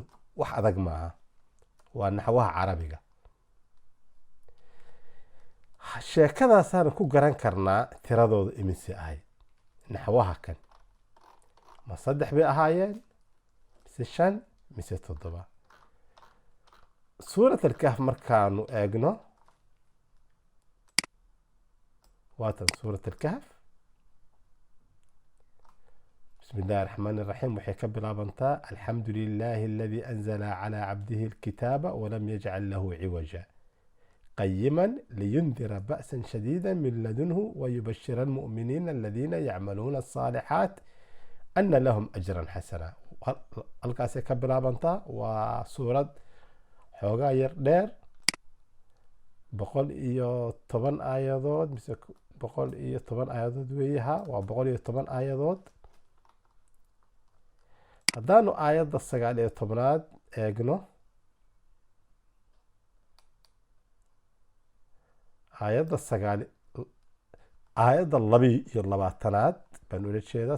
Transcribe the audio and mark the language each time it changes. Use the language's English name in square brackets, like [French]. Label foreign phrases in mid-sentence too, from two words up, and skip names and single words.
[Somali] wax adag maaha, waa naxwaha carabiga. sheekadaasaan ku garan karnaa tiradooda imise ahayd. naxwaha kan ma 3 bay ahaayeen mise 5 mise 7? suurat alkahf markaanu eegno, waatan suurat alkahf. [Arabic] بسم الله الرحمن الرحيم. [Somali] waxay ka bilaabantaa [Arabic] الحمد لله الذي أنزل على عبده الكتاب ولم يجعل له عوجا قيما لينذر بأسا شديدا من لدنه ويبشر المؤمنين الذين يعملون الصالحات أن لهم أجرا حسنا. [Somali] halkaasay ka bilaabantaa. waa suurad xoogaa yar dheer, 110 aayadood mise 110 aayadood weeyaha, waa 110 aayadood. haddaanu aayadda 19aad eegno, aayadda 22aad baan ula jeedaa.